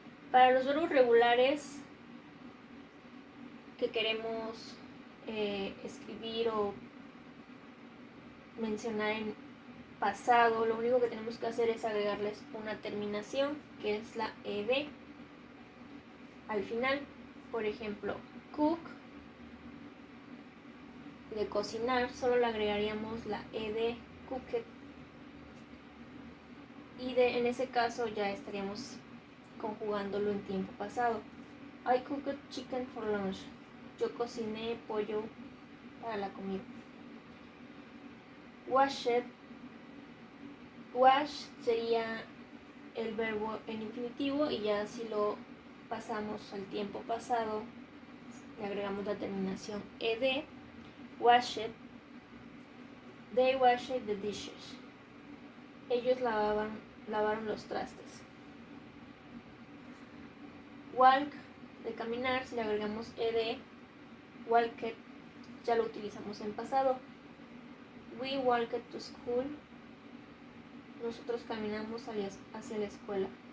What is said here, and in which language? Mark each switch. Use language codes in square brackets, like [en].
[es] Para los verbos regulares que queremos escribir o mencionar en pasado, lo único que tenemos que hacer es agregarles una terminación, que es la ed al final. Por ejemplo, cook, de cocinar, solo le agregaríamos la ed, cooked, y en ese caso ya estaríamos conjugándolo en tiempo pasado. [en] I cooked chicken for lunch. [es] Yo cociné pollo para la comida. Washed, Wash sería el verbo en infinitivo y ya si lo pasamos al tiempo pasado, le agregamos la terminación ed. [en] Washed, they washed the dishes. [es] Ellos lavaron los trastes. Walk, de caminar, si le agregamos ed, walked, ya lo utilizamos en pasado. [en] We walked to school, [es] nosotros caminamos hacia la escuela.